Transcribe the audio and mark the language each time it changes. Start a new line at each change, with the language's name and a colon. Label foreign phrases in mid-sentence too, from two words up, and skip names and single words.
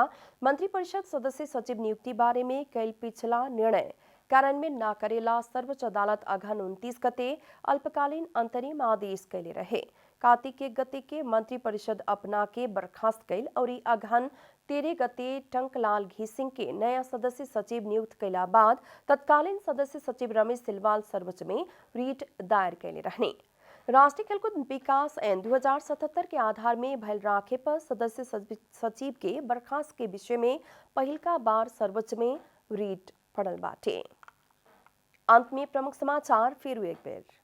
Bhojpuri: मंत्रिपरिषद सदस्य सचिव नियुक्ति बारे में कैल पिछला निर्णय कार्यान्वयन न करेला सर्वोच्च अदालत अघन 29 गते अल्पकालीन अंतरिम आदेश कैले रहे। कार्तिक 1 गते के मंत्रिपरिषद अपना के बर्खास्त कैल और अघन 13 गते टंकलाल घीसिंग के नया सदस्य सचिव नियुक्त कैला बाद तत्कालीन सदस्य सचिव रमेश सिलवाल सर्वोच्च में रीट दायर कैले रहने। राष्ट्रीय खेलकूद विकास ऐन 2077 के आधार में भइल राखेपा सदस्य सचिव के बर्खास्त के विषय में पहिलका बार सर्वोच्च में रीट पड़ल बाटे। अंत में प्रमुख समाचार फिर एक बेर।